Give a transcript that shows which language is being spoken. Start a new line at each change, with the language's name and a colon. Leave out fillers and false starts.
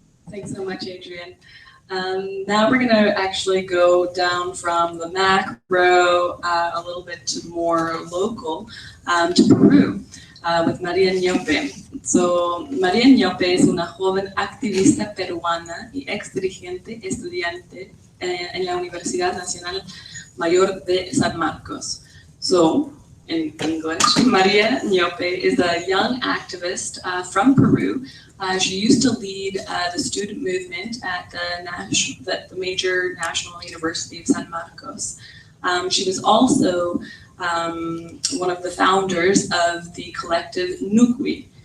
English: Thanks so much, Adrian. Now we're going to actually go down from the macro a little bit to more local to Peru with María Ñope.
Spanish: So, María Ñope es una joven activista peruana y ex dirigente estudiante en la Universidad Nacional Mayor de San Marcos.
English: So, in English, María Ñope is a young activist from Peru. She used to lead the student movement at the major national university of San Marcos. She was also one of the founders of the collective Nuqui.